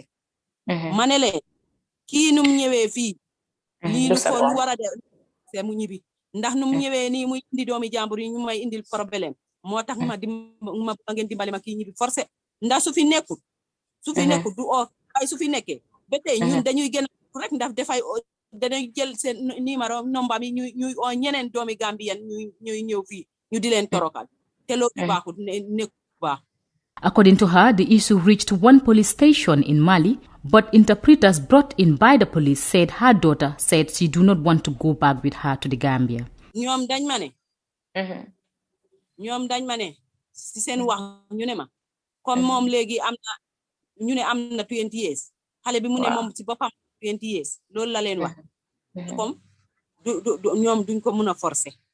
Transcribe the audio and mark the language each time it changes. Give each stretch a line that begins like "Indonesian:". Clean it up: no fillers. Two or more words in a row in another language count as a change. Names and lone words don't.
Wolof: ma ne leen kii num ñëwee fii lii lu war a def mu ñibbi ndax num ñëwee nii muy indi doomi jàmbur yi ñu may indil problème moo tax ma ngeen dimbali ma kii ñibbi forcer ndax su fi nekkul du ay su fi nekkee ba tey ñun dañuy gën rek ndax dañuy jël seen numéro nomba mi ñuy oo ñeneen doomi Gambien ñuy ñëw fii ñu di leen torokal te loolu baaxul nekku baax.
English: According to her, the issue reached one police station in Mali, but interpreters brought in by the police said her daughter said she do not want to go back with her to the Gambia.
Wolof: ñoom dañ ma ne si seen wax ñu ne ma comme moom léegi am na 20 years xale bi mu ne moom si boppam 20 years loolu la leen wax comme ñoom duñ ko mun a forcer